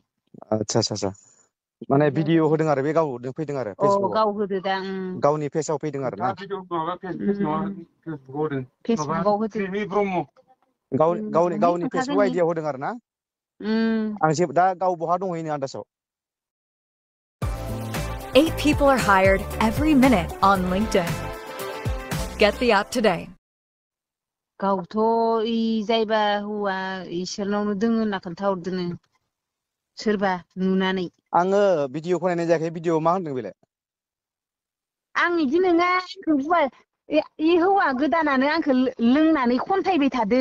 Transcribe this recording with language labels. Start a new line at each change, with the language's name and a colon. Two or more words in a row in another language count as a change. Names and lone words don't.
Bodo: आदसा माने भिडिअ होदों आरो, बे गाव फैदों आरो फेसबुकआव? गाव होदो दा। गावनि पेजाव फैदों आरो ना? फेसबुकआव होदो। गावनि फेसबुक आइडियाव होदों आरो ना? आं दा गाव बहा दंहैनो आन्दासाव?
English: 8 people are hired every minute on LinkedIn. Get the app today.
Bodo: गावथ' इ जायबा हौवा इसोरनावनो दोङो होनना खोन्थाहरदोनो सोरबा नुनानै। आङो भिडिअखौ नायनाय जायाखै भिडिअ मा होनदों बेलाय? आं इदि नङा इ हौवा गोदानानो आंखौ लोंनानै खन्थायबाय थादो।